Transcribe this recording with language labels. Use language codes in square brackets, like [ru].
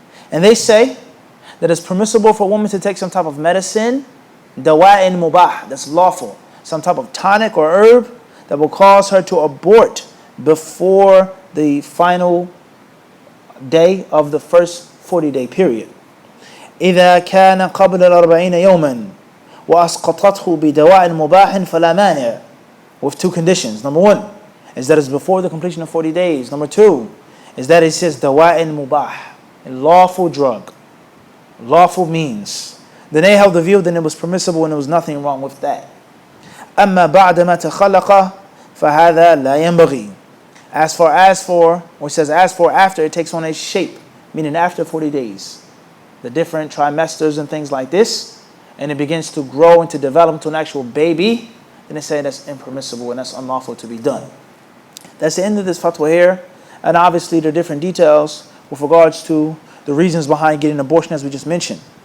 [en] And they say that it's permissible for a woman to take some type of medicine, dawa'in mubah, that's lawful, some type of tonic or herb that will cause her to abort before the final day of the first 40-day period. [ar] إذا كان قبل 40 يوما وأسقطته بدواء مباح فلا مانع. [en] With two conditions. Number one is that it's before the completion of 40 days. Number two is that it says dawa'in mubah, a lawful drug, lawful means. Then they held the view that it was permissible and there was nothing wrong with that. [ar] أما بعد ما تخلق فهذا لا ينبغي. [en] As for, or it says as for after it takes on a shape, meaning after 40 days, the different trimesters and things like this, and it begins to grow and to develop into an actual baby, then they say that's impermissible and that's unlawful to be done. That's the end of this fatwa here, and obviously there are different details with regards to the reasons behind getting abortion, as we just mentioned.